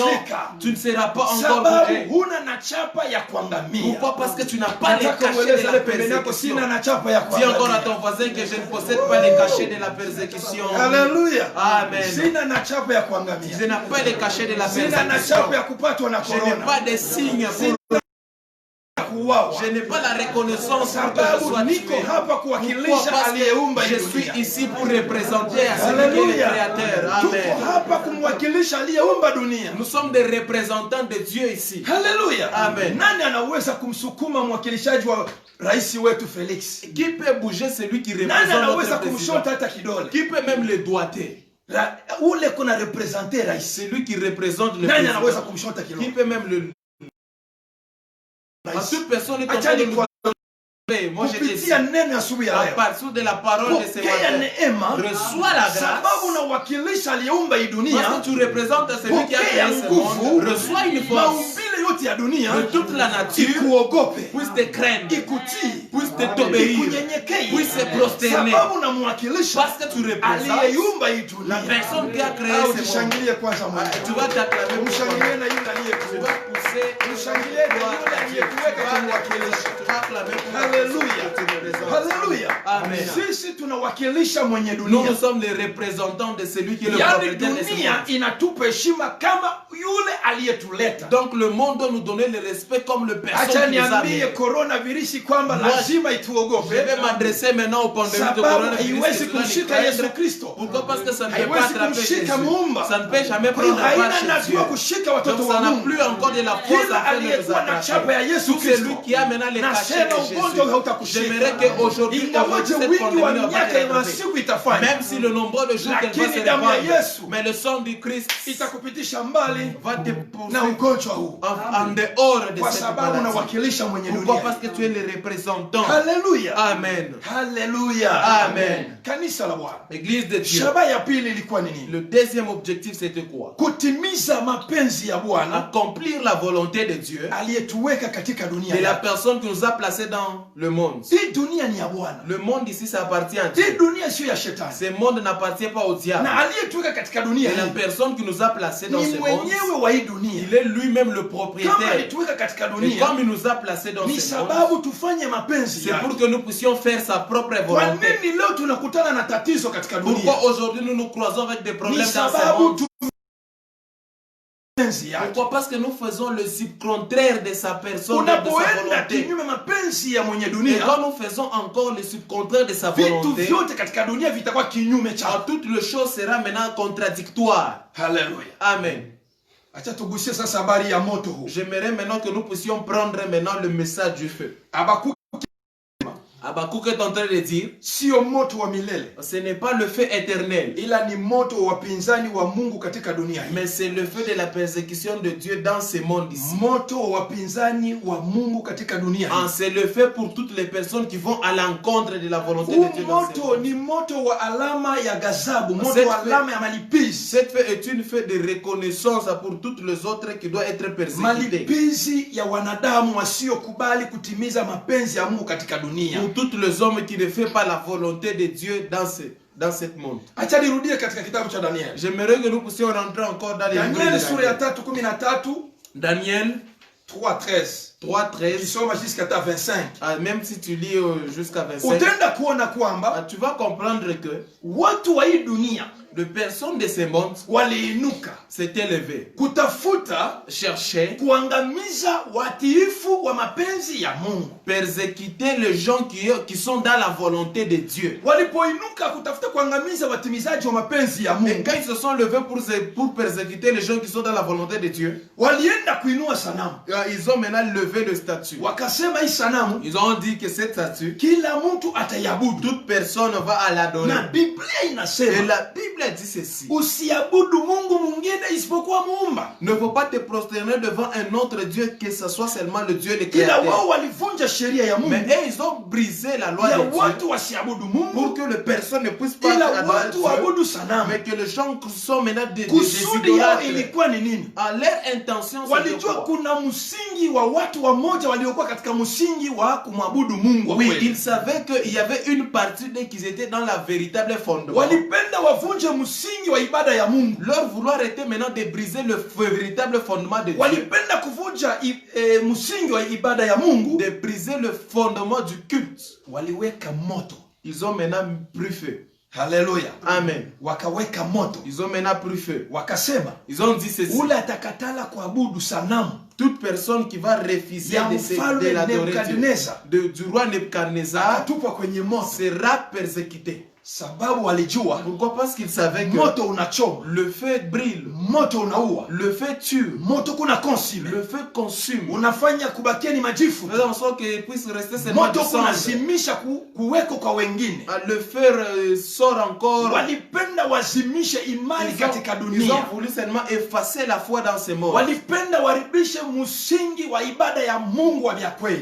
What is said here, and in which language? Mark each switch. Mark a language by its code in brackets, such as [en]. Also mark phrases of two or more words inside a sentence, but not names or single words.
[sw] hutatikisika. [fr] tu ne seras pas encore [sw] Sababu [fr] bougé. [sw] huna na chapa ya kuangamia. [fr] Pourquoi? Parce que tu n'as pas les [sw] Nataka [fr] cachets de [sw] ueleze [fr] la [sw] le pembeni yako, [fr] persécution. [sw] sina na chapa ya [fr] Dis encore à [sw] kuangamia. [fr] ton voisin que je ne possède pas les cachets de la persécution. [sw] Haleluya. Amen. Sina na chapa ya [fr] Je [sw] kuangamia. [fr] n'ai pas les cachets de la [sw] Sina na [fr] persécution. [sw] chapa ya kupatwa na [fr] Je n'ai [sw] corona. [fr] pas de signes pour [sw] Kuuawa. [fr] je n'ai pas la reconnaissance pour que je [sw] Sababu [fr] sois [sw] niko [fr] tué. [sw] hapa [fr] Pourquoi? [sw] kuwakilisha [fr] Parce [sw] aliyeumba [fr] que je [sw] hii [fr] suis [sw] dunia. [fr] ici pour représenter à celui qui est le [sw] Haleluya. [fr] créateur. [sw] Tuko Amen. hapa kumwakilisha aliyeumba dunia. [fr] Nous sommes des représentants de Dieu ici. [sw] Haleluya. Amen. Nani anaweza kumsukuma mwakilishaji wa rais wetu Felix? [fr] Qui peut bouger celui qui [sw] Nani [fr] représente [sw] anaweza [fr] notre président? [sw] kumshota hata kidole? [fr] Qui peut même le doigter? [sw] Ule kuna representer rais. [fr] Celui qui représente le [sw] Nani anaweza [fr] président. [sw] kumshota [fr] Qui [sw] kidole? [fr] peut même le... En toute personne est en train [sw] Acha [fr] de nous... [sw] nikwambie, [fr] Moi je te dis, [sw] kupitia neno ya asubuhi ya [fr] à [sw] leo, [fr] partir de la parole de ce [sw] pokea [fr] matin, [sw] neema, [fr] reçois la grâce. [sw] sababu unawakilisha aliyeumba hii [fr] Parce [sw] dunia. [fr] que tu représentes celui qui a créé [sw] Pokea [fr] ce [sw] nguvu, [fr] monde. Reçois une force [sw] maumbile yote ya dunia [fr] de toute la nature, [sw] ikuogope, [fr] puisse te craindre, [sw] ikutii, [fr] puisse t'obéir, [sw] ikunyenyekee, [fr] puisse se prosterner. [sw] sababu unamwakilisha [fr] Parce que tu représentes [sw] aliyeumba hii [fr] la [sw] dunia. [fr] personne qui a créé Au ce monde. [sw] tushangilie kwanza Mungu. [fr] Tu vas t'acclamer pour [sw] Umshangilie na yule [fr] tu [sw] aliyekuumba. [fr] vas pousser, [sw] Mshangilie na yule aliyekuweka kumwakilisha. [fr] tu vas acclamer pour [sw] Haleluya. [fr] que tu représentes. [sw] Haleluya. Amen. Sisi tunawakilisha mwenye [fr] Nous, [sw] dunia. [fr] nous sommes les représentants de celui qui est le [sw] Yaani [fr] propriétaire de ce [sw] dunia [fr] monde. [sw] inatupa heshima kama yule aliyetuleta. [fr] Donc le monde doit nous donner le respect comme le [sw] Acha [fr] personne qui nous a [sw] niambie [fr] amenés. [sw] coronavirus kwamba [fr] Moi, [sw] lazima [fr] Je [sw] ituogope, [fr] vais m'adresser maintenant au pandémie de [sw] sababu [fr] coronavirus. [sw] haiwezi [fr] que cela [sw] kumshika [fr] nous [sw] Yesu [fr] craindre. [sw] Kristo. [fr] Pourquoi? Parce que ça ne peut pas [sw] Haiwezi [fr] attraper Jésus. [sw] kumshika Muumba. [fr] Ça ne peut jamais [sw] Kwa hiyo [fr] prendre la part [sw] haina [fr] chez [sw] lazima [fr] Dieu. [sw] kushika watoto [fr] Donc [sw] wa [fr] ça n'a [sw] Mungu. [fr] plus encore de la force [sw] Kila [fr] afin de nous [sw] aliyekuwa na chapa ya [fr] attraper. [sw] Yesu [fr] Tout celui [sw] Kristo, [fr] qui a maintenant les cachets [sw] nasema [fr] de [sw] ugonjwa [fr] Jésus. [sw] hautakushika. [fr] J'aimerais qu'aujourd'hui, [sw] Ingawaje [fr] cette [sw] wingi wa [fr] pandémie ne va pas [sw] miaka [fr] te [sw] ya [fr] rattraper. [sw] masiku itafanya, [fr] Même si le nombre de jours qu'elle va [sw] Lakini [fr] se [sw] damu ya [fr] répandre, [sw] Yesu [fr] mais le sang du Christ [sw] itakupitisha mbali [fr] va te [sw] na [fr] poursuivre [sw] ugonjwa huu, [fr] en dehors de [sw] kwa [fr] cette [sw] sababu [fr] maladie. [sw] unawakilisha mwenye [fr] Pourquoi? [sw] dunia. [fr] Parce que tu es le représentant. [sw] Haleluya. Amen. Haleluya. Amen. Kanisa la Bwana. [fr] Église de Dieu. [sw] Shaba ya pili ilikuwa ni nini? [fr] Le deuxième objectif, c'était quoi? [sw] Kutimiza mapenzi ya Bwana [fr] Accomplir la volonté de Dieu, [sw] aliyetuweka katika dunia [fr] de la [sw] yake. [fr] personne qui nous a placés dans le monde. [sw] Hii dunia ni ya Bwana. [fr] Le monde ici, ça appartient à [sw] Hii [fr] Dieu. [sw] dunia sio ya shetani. [fr] Ce monde n'appartient pas au diable. [sw] Na aliyetuweka katika dunia [fr] Et la [sw] hii [fr] personne qui nous a placés dans [sw] ni [fr] ce monde, [sw] mwenyewe wa hii dunia. [fr] il est lui-même le [sw] Kama [fr] propriétaire. [sw] alituweka katika [fr] Et [sw] dunia [fr] comme il nous a placés dans [sw] ni [fr] ce monde, [sw] sababu tufanye mapenzi [fr] c'est pour [sw] yake. [fr] que nous puissions faire sa propre [sw] Kwa [fr] volonté. [sw] nini leo tunakutana na tatizo katika dunia? [fr] Pourquoi aujourd'hui nous nous croisons avec des [sw] Ni [fr] problèmes dans ce [sw] sababu [fr] monde? [sw] mapenzi yake. [fr] Pourquoi? Parce que nous faisons le subcontraire de sa personne, de sa [sw] Unapoenda [fr] volonté. [sw] kinyume mapenzi ya mwenye [fr] Et [sw] dunia, [fr] quand nous faisons encore le subcontraire de sa [sw] vitu [fr] volonté, [sw] vyote katika dunia vitakuwa kinyume chake. [fr] toutes les choses sera maintenant contradictoire. [sw] Haleluya. Amen. Acha tugusie sasa habari ya moto huu. [fr] J'aimerais maintenant que nous puissions prendre maintenant le message du feu. [sw] Habakuki [fr] Habakkuk est en train de dire, [sw] sio moto wa milele, [fr] ce n'est pas le feu éternel, [sw] ila ni moto wa wapinzani wa Mungu katika dunia hii. [fr] mais c'est le feu de la persécution de Dieu dans ce monde ici. [sw] Moto wa wapinzani wa Mungu katika dunia hii. [fr] C'est le feu pour toutes les personnes qui vont à l'encontre de la volonté de Dieu dans ce [sw] Moto [fr] monde. [sw] ni moto wa alama ya ghadhabu, moto [fr] Cette [sw] wa alama ya malipizi. [fr] Cette feu est une feu de reconnaissance pour toutes les autres qui doivent être persécutées. [sw] Malipizi ya wanadamu wasiokubali kutimiza mapenzi ya Mungu katika dunia. [fr] Pour tous les hommes qui ne font pas la volonté de Dieu dans ce monde. [sw] Acha nirudie katika kitabu cha Daniel. [fr] J'aimerais que nous puissions rentrer encore dans les livres [sw] Daniel [fr] de [sw] sura ya [fr] Daniel. [sw] 3:13, [fr] Daniel 3:13. 3:13. [sw] Kisoma jusqu'à 25. [fr] Même si tu lis jusqu'à 25, [sw] Utaenda kuona kwamba [fr] tu vas comprendre que [sw] watu wa hii dunia [fr] les personnes de ce monde [sw] waliinuka [fr] s'étaient levées, [sw] kutafuta [fr] cherchaient, [sw] kuangamiza watiifu wa mapenzi ya Mungu. [fr] persécuter les gens qui sont dans la volonté de Dieu. [sw] Walipoinuka kutafuta kuangamiza watimizaji wa mapenzi ya [fr] Et [sw] Mungu, [fr] quand ils se sont levés pour persécuter les gens qui sont dans la volonté de Dieu, [sw] walienda kuinua sanamu. [fr] ils ont maintenant levé le statut. [sw] Wakasema hii sanamu [fr] Ils ont dit que cette statue, [sw] kila mtu ataiabudu. [fr] toute personne va à l'adorer. [sw] Na Biblia [fr] Et [sw] inasema [fr] la Bible dit ceci. [sw] usiabudu Mungu mwingine isipokuwa muumba. [fr] Ne faut pas te prosterner devant un autre Dieu, que ce soit seulement le Dieu le [sw] Ila [fr] créateur. [sw] wao walivunja sheria ya [fr] Mais [sw] Mungu [fr] eux, ils ont brisé la loi [sw] ya [fr] de Dieu [sw] watu wasiabudu [fr] pour [sw] Mungu, [fr] que les personnes ne puissent pas [sw] ila [fr] adorer [sw] watu [fr] Dieu, [sw] waabudu sanamu. [fr] mais que les gens sont maintenant des [sw] Kusudi yao [fr] idolâtres. [sw] ilikuwa ni nini? [fr] À leur intention, c'est [sw] Walijua [fr] quoi? [sw] kuna msingi wa watu wamoja waliokuwa katika msingi wa kumwabudu Mungu wa [fr] Oui, [sw] kweli. [fr] ils savaient qu'il y avait une partie d'eux qui étaient dans la véritable fondement. [sw] Walipenda wavunje msingi wa ibada ya Mungu. [fr] Leur vouloir était maintenant de briser le véritable fondement de Dieu. [sw] Walipenda kuvunja msingi wa ibada ya Mungu. [fr] De briser le fondement du culte. [sw] Waliweka moto. [fr] Ils ont maintenant pris feu. [sw] Haleluya. Amen. Wakaweka moto. [fr] Ils ont maintenant pris feu. [sw] Wakasema [fr] Ils ont dit ceci. [sw] ule atakatala kuabudu sanamu [fr] Toute personne qui va refuser [sw] ya [fr] de [sw] mfalme [fr] l'adorer [sw] Nebukadneza [fr] du roi Nebuchadnezzar [sw] akatupwa kwenye moto, [fr] sera persécuté. [sw] sababu walijua [fr] Pourquoi? Parce qu'ils savaient que [sw] moto unachoma, [fr] le feu brille, [sw] moto unaua, [fr] le feu tue, [sw] moto kuna consume, [fr] le feu consume. [sw] unafanya kubakia ni majifu, [fr] Faisons en sorte qu'il puisse rester seulement [sw] moto [fr] du sang. [sw] kunazimisha kuweko kwa wengine. [fr] Le feu sort encore. [sw] Walipenda wazimishe imani katika [fr] Ils ont [sw] dunia. [fr] voulu seulement effacer la foi dans ce monde. [sw] Walipenda waribishe msingi wa ibada ya Mungu wa vya kweli.